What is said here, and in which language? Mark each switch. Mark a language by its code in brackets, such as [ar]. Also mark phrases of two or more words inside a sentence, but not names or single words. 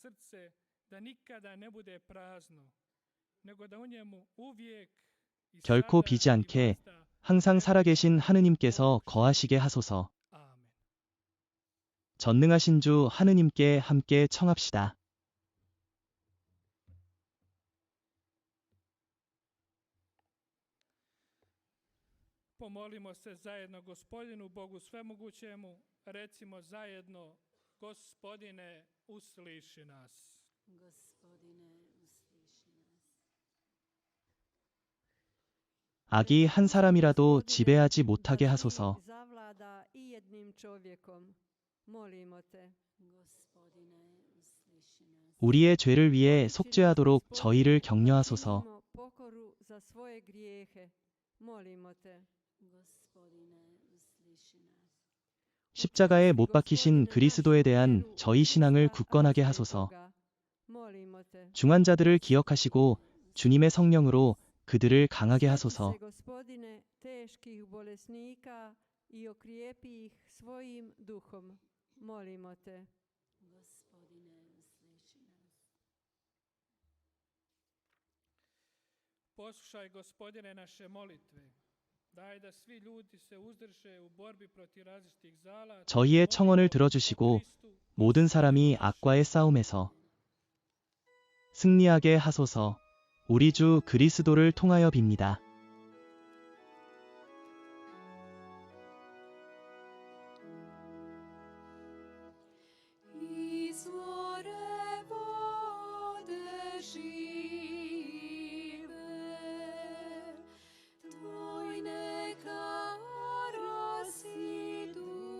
[ko] 결코 비지 않게 항상 살아계신 하느님께서 거하시게 하소서. 전능하신 주 하느님께 함께 청합시다. [hr] Pomolimo se zajedno Gospodinu Bogu svemogućemu, recimo zajedno: Gospodine, usliši nas. Gospodine, usliši nas. [ko] 악이 한 사람이라도 지배하지 못하게 하소서. [hr] zavlada i jednim čovjekom. Molimo te. Gospodine, usliši nas. [ko] 우리의 죄를 위해 속죄하도록 저희를 격려하소서. [hr] Činimo pokoru za svoje grijehe. Molimo te. Gospodine, usliši nas. [ko] 십자가에 못 박히신 그리스도에 대한 저희 신앙을 굳건하게 하소서. [hr] Molimo te. [ko] 중환자들을 기억하시고 주님의 성령으로 그들을 강하게 하소서. [hr] Se, Gospodine, teških bolesnika i okrijepi ih svojim duhom. Molimo te. Gospodine, usliši nas. Poslušaj, Gospodine, naše molitve. Daj da svi ljudi se uzdrže u borbi protiv različitih zala. [ko] 저희의 청원을 들어주시고 모든 사람이 악과의 싸움에서 승리하게 하소서. 우리 주 그리스도를 통하여 빕니다. [hr] Izvore vode žive, tvoj neka rasidu,